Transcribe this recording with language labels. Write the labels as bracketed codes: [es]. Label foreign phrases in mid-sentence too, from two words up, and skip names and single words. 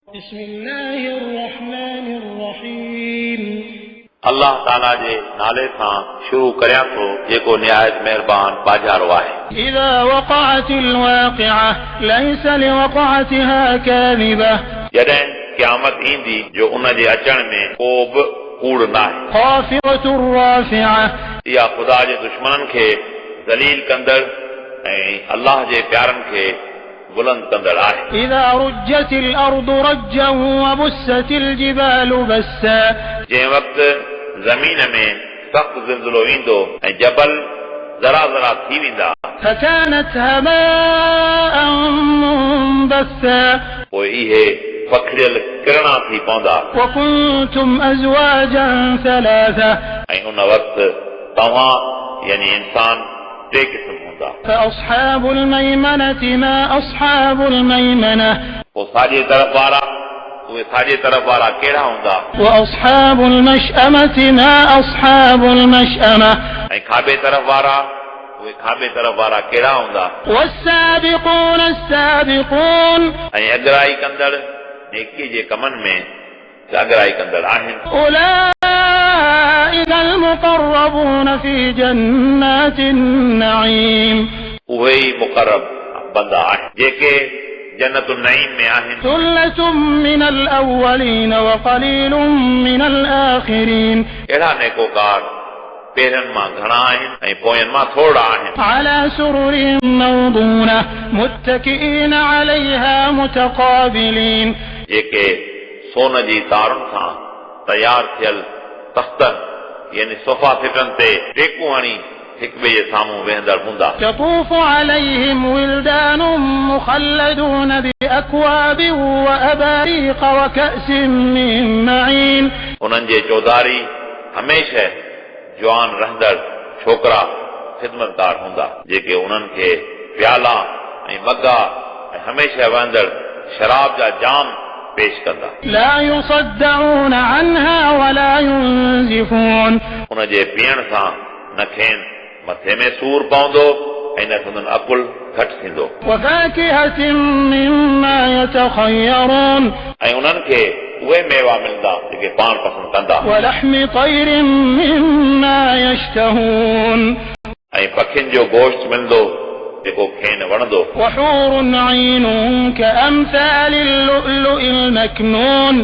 [ar] بسم الله الرحمن الرحيم [sd] अल्लाह ताला जे नाले सां शुरू करियां थो जेको निहायत महिरबान बाजारो आहे। [ar] إذا وقعت الواقعة ليس لوقعتها كاذبة [sd] जॾहिं क़यामत ईंदी जो उन जे अचण में को बि कूड़ न आहे। [ar] خافضة رافعة [sd] इहा ख़ुदा जे दुश्मननि खे ज़लील कंदड़ ऐं अल्लाह जे प्यारनि खे बुलंद कंदड़ आहे। [ar] إذا رجت الأرض رجا وبست الجبال بسا [sd] जंहिं वक़्तु ज़मीन में सख़्त ज़िलज़िलो ईंदो ऐं जबल ज़रा ज़रा थी वेंदा [ar] فكانت هباء منبثا [sd] पोइ इहे पखिड़ियल किरणा थी पवंदा [ar] وكنتم أزواجا ثلاثة [sd] ऐं उन वक़्तु तव्हां यानी इंसान टे क़िस्म हूंदा। [ar] فأصحاب الميمنة ما أصحاب الميمنة [sd] पोइ साॼे तरफ़ वारा उहे साॼे तरफ़ वारा कहिड़ा हूंदा [ar] وأصحاب المشأمة ما أصحاب المشأمة [sd] ऐं खाॿे तरफ़ वारा उहे खाॿे तरफ़ वारा कहिड़ा हूंदा। [ar] والسابقون السابقون [sd] ऐं अॻराई कंदड़ नेकी जे कमनि में अॻराई कंदड़ आहिनि। [ar] أولئك المقربون في جنات النعيم [sd] उहे ई मुक़रब बंदा आहिनि जेके जन्नतुन नईम में आहिनि। [ar] ثلة من الأولين وقليل من الآخرين [sd] अहिड़ा नेकोकार पहिरियनि मां घणा आहिनि ऐं पोयनि मां थोरा आहिनि। [ar] على سرر موضونة متكئين عليها متقابلين [sd] जेके सोन जी तारुनि सां तयारु थियल तख़्तनि यानी सोफ़ा सेटनि ते टेकूं हणी हिक ॿिए जे साम्हूं वेहंदड़ हूंदा। [ar] يطوف عليهم ولدان مخلدون بأكواب وأباريق وكأس من معين [sd] उन्हनि जे चौधारी हमेशह जवान रहंदड़ छोकिरा ख़िदमतगार हूंदा जेके उन्हनि खे प्याला ऐं मगा ऐं हमेशह वहंदड़ शराब जा जाम पेश कंदा। [ar] لا يصدعون عنها ولا ينزفون [sd] उन जे पीअण सां न खेनि मथे में सूर पवंदो ऐं न संदन अकुल घटि थींदो। [ar] وفاكهة مما يتخيرون [sd] ऐं उन्हनि खे उहे मेवा मिलंदा जेके पाण पसंदि कंदा। [ar] ولحم طير مما يشتهون [sd] ऐं पखियुनि जो गोश्त मिलंदो जेको खेनि वणंदो। [ar] وحور عين كأمثال اللؤلؤ المكنون